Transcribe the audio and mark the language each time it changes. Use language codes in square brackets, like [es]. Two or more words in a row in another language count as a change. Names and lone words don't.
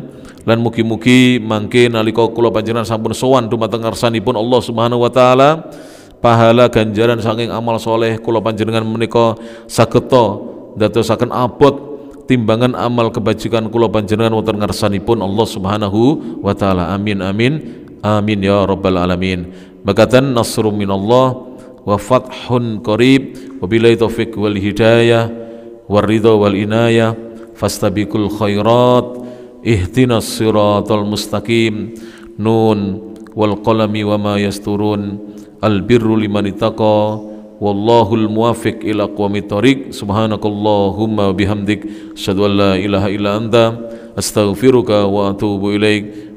[jv] Lan mugi-mugi mangke nalika kula panjenengan sampun sowan dumateng ngarsanipun [ar] الله سبحانه وتعالى, [jv] pahala ganjaran saking amal soleh kula panjenengan menika sageta dadosaken abot timbangan amal kebajikan kula panjenengan wonten ngarsanipun [ar] الله سبحانه وتعالى. آمين آمين آمين يا رب العالمين. Makaten نصر من الله وفتح قريب وبالله التوفيق والهداية والرضا والعناية فاستبقوا الخيرات اهدنا الصراط المستقيم. ن والقلم وما يسطرون البر لمن اتقى والله الموفق إلى أقوم الطريق. سبحانك اللهم وبحمدك أشهد أن لا إله إلا أنت أستغفرك وأتوب إليك.